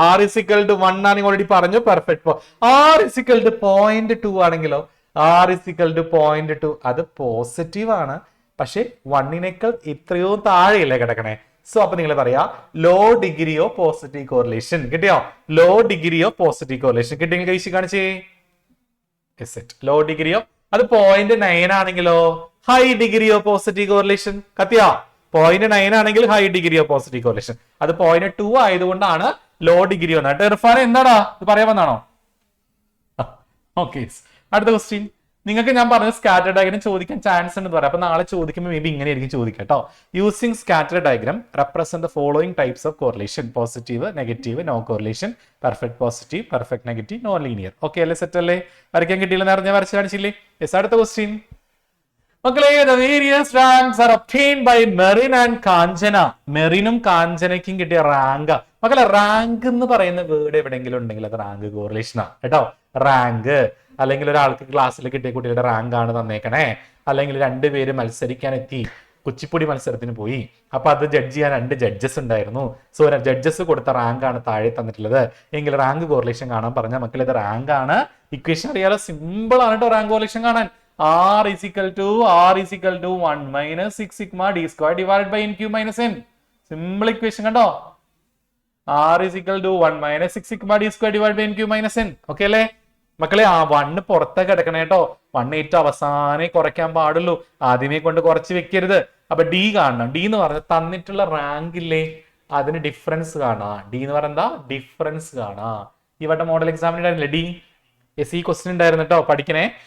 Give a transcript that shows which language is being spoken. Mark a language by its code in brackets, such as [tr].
[en] R is equal to 1 [ml] ആണെങ്കിൽ already പറഞ്ഞു perfect. [en] R is equal to 0.2 ആണെങ്കിലോ? R is equal to 0.2 [ml] അത് positive ആണ്, പക്ഷെ 1നേക്കാൾ ഇത്രയോ താഴെയല്ലേ കിടക്കണേ. [en] so [ml] അപ്പൊ നിങ്ങൾ പറയാ [en] Low degree of positive correlation. കിട്ടിയോ? Low degree of positive correlation [ml] കിട്ടിയെങ്കിൽ കഴിച്ച് കാണിച്ചേ. [en] Low degree of അത് 0.9 ആണെങ്കിലോ high degree of positive correlation. കത്തിയാ? 0.9 ആണെങ്കിൽ high degree of positive correlation. [ml] അത് 0.2 ആയതുകൊണ്ടാണ് ലോ ഡിഗ്രി വന്നത്. ഇർഫാൻ എന്താടാ ഇത് പറയാൻ വന്നാണോ? ഓക്കെ. അടുത്ത ക്വസ്റ്റ്യൻ. നിങ്ങൾക്ക് ഞാൻ പറഞ്ഞത് സ്കാറ്റർ ഡയഗ്രാം ചോദിക്കാൻ ചാൻസ് ഉണ്ടെന്ന് പറയാം. അപ്പൊ നാളെ ചോദിക്കുമ്പോൾ മേ ബി ഇങ്ങനെ ആയിരിക്കും ചോദിക്കുക കേട്ടോ. [en] Using scatter diagram represent the following types of correlation: positive, negative, no correlation, perfect positive, perfect negative, non linear. [ml] Okay അല്ലേ? സെറ്റ് അല്ലേ? വരയ്ക്കാൻ കിട്ടിയില്ലെന്ന് അറിഞ്ഞാൽ വരച്ച് കാണിച്ചില്ലേ? യെസ്. അടുത്ത ക്വസ്റ്റ്യൻ മക്കളെ. [en] The various ranks are obtained by Merin and Kanchana. [ml] മെറിനും കാഞ്ചനയ്ക്കും കിട്ടിയ റാങ്ക്. മക്കളെ റാങ്ക് എന്ന് പറയുന്ന വേർഡ് എവിടെയെങ്കിലും ഉണ്ടെങ്കിൽ അത് റാങ്ക് കോറിലേഷനാ കേട്ടോ. റാങ്ക് അല്ലെങ്കിൽ ഒരാൾക്ക് ക്ലാസ്സിൽ കിട്ടിയ കുട്ടികളുടെ റാങ്ക് ആണ് തന്നേക്കണേ, അല്ലെങ്കിൽ 2 പേര് മത്സരിക്കാൻ എത്തി കുച്ചിപ്പുടി മത്സരത്തിന് പോയി. അപ്പൊ അത് ജഡ്ജ് ചെയ്യാൻ 2 ജഡ്ജസ് ഉണ്ടായിരുന്നു. സോ ജഡ്ജസ് കൊടുത്ത റാങ്ക് ആണ് താഴെ തന്നിട്ടുള്ളത്. എങ്കിൽ റാങ്ക് കോറിലേഷൻ കാണാൻ പറഞ്ഞ മക്കൾ ഇത് റാങ്ക് ആണ്. ഇക്വേഷൻ അറിയാലോ, സിമ്പിൾ ആണ് കേട്ടോ റാങ്ക് കോറിലേഷൻ കാണാൻ. [en] R is equal to 1 minus 6 sigma d square divided by n cube minus n. [ml] Simple equation കണ്ടോ. [en] R is equal to 1 minus 6 sigma d square divided by n cube minus n. [ml] Okay അല്ലേ മക്കളെ? ആ 1 പുറത്തേക്ക് കിടക്കണേ കേട്ടോ. 1 ഏറ്റവും അവസാനേ കുറയ്ക്കാൻ പാടുള്ളൂ, ആദ്യമേ കൊണ്ട് കുറച്ച് വെക്കരുത്. അപ്പൊ ഡി കാണണം. ഡി എന്ന് പറഞ്ഞാൽ തന്നിട്ടുള്ള റാങ്ക് ഇല്ലേ, അതിന് ഡിഫറൻസ് കാണാ. ഡി എന്ന് പറഞ്ഞാൽ എന്താ? ഡിഫറൻസ് കാണാ. ഇവിടെ മോഡൽ എക്സാമിന് ഉണ്ടായിരുന്നില്ലേ ഡി? യെസ്, ഈ ക്വസ്റ്റ്യൻ ഉണ്ടായിരുന്നു കേട്ടോ, പഠിക്കണേ.